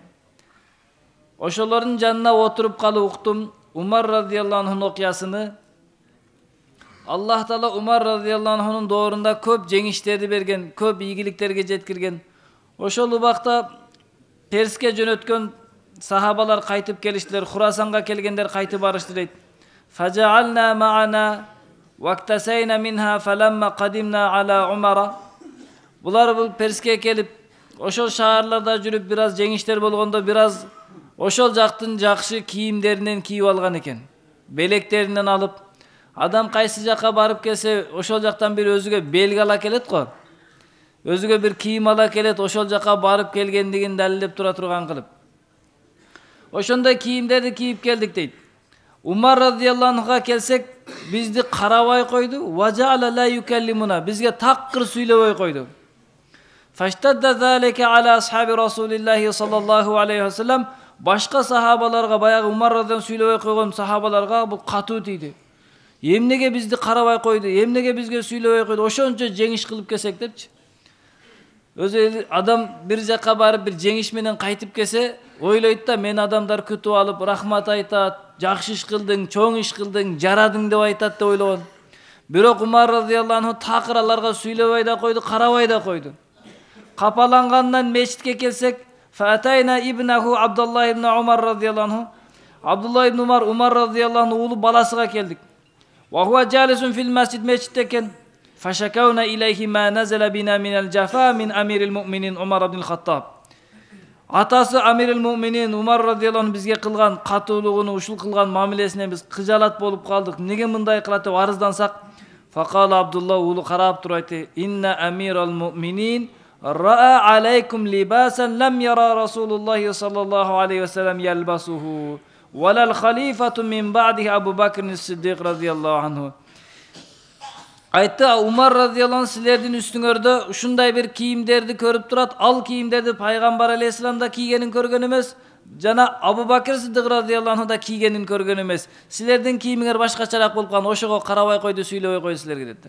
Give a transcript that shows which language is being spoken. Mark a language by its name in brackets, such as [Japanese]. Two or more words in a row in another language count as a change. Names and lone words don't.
[Kyrgyz] Ошолордун жанына отуруп калып уктум Умар [Arabic] رضي الله عنه [Kyrgyz] окуясыны. Аллах Таала Умар [Arabic] رضي الله عنه [Kyrgyz] доорунда көп жеңиштерди берген, көп ийгиликтерге жеткирген. Ошол убакта Перске жөнөткөн сахабалар кайтып келиштилер, Хурасанга келгендер кайтып барышты дейт. [Arabic] فجعلنا معنا واكتسينا منها فلما قدمنا على عمر. [Kyrgyz] Булар бул Перске келип, ошол шаарларда жүрүп бир аз жеңиштер болгондо бир аз ошол жактын жакшы кийимдеринен кийип алган экен. Белектеринен алып, адам кайсы жакка барып келсе, ошол жактан бир өзүгө белги ала келет го. Өзүгө бир кийим ала келет, ошол жакка барып келгендигин далилдеп тура турган кылып. Ошондой кийимдерди кийип келдик дейт. Умар [Arabic] رضي الله عنه [Kyrgyz] келсек, бизди карабай койду. [Arabic] وجعل لا يكلمنا. [Kyrgyz] Бизге такыр сүйлөбөй койду. [Arabic] فاشتد ذلك على أصحاب رسول الله صلى الله عليه وسلم. [Kyrgyz] Башка сахабаларга, баягы Умар радыйаллаху сүйлөбөй койгон сахабаларга бул катуу тийди. Эмнеге бизди карабай койду? Эмнеге бизге сүйлөбөй койду? Ошончо жеңиш кылып келсек депчи. Өзү адам бир жакка барып бир жеңиш менен кайтып келсе, ойлойт да, мен адамдар күтүп алып, рахмат айтат, жакшы иш кылдың, чоң иш кылдың, жарадың деп айтат деп ойлогон. Бирок Умар [Arabic] رضي الله عنه [Kyrgyz] такыр аларга сүйлөбөй да койду, карабай да койду. Капалангандан мечитке келсек, [Arabic] فأتينا ابنه عبد الله بن عمر رضي الله عنه. [Kyrgyz] Абдуллах ибн Умар [Arabic] رضي الله عنه [Kyrgyz] уулу баласыга келдик. [Arabic] وهو جالس في المسجد, [Kyrgyz] мечитте экен. [Arabic] فشكونا إليه ما نزل بنا من الجفاء من أمير المؤمنين عمر بن الخطاب. [Kyrgyz] Атасы [Arabic] أمير المؤمنين [Kyrgyz] Умар [Arabic] رضي الله عنه [Kyrgyz] бизге кылган катуулугуну, ушул кылган мамилесинен биз кыжалат болуп калдык. Неге мындай кылат деп арыздансак, факала Абдулла уулу карап туруп айтты: [Arabic] "إن أمير المؤمنين رأى عليكم لباسا لم ير رسول الله صلى الله عليه وسلم يلبسه ولا الخليفة من بعده أبو بكر الصديق رضي الله عنه." [Kyrgyz] Айтты, Умар [Arabic] رضي الله عنه [Kyrgyz] силердин үстүңөрдө ушундай бир кийимдерди көрүп турат. Ал кийимдерди пайгамбар алейхиссалам да кийгенин көргөн эмес, жана Абу Бакр Сиддиқ [Arabic] رضي الله عنه [Kyrgyz] да кийгенин көргөн эмес. Силердин кийимиңер башкачараак болуп калган, ошого карабай койду, сүйлөбөй койду силерге депти.